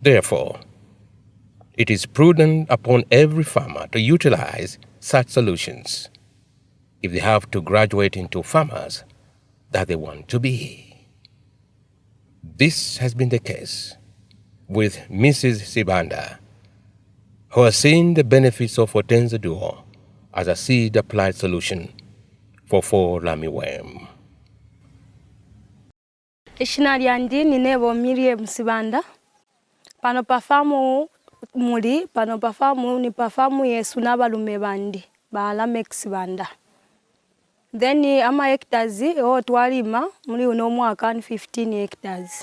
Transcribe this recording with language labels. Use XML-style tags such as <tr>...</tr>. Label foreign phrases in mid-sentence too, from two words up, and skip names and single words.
<en>Therefore, it is prudent upon every farmer to utilize such solutions if they have to graduate into farmers that they want to be. This has been the case with Mrs. Sibanda, who has seen the benefits of Fortenza Duo as a seed-applied solution for fall armyworm.</en> <bem>Ishina lyandi ninebo Miriam Sibanda. Pano pafamu muli, pano pafamu ni pafamu yesu n'abalume bandi ba Lamek Sibanda. Then ama hectares twalima muri uno mwaka 15 hectares.</bem>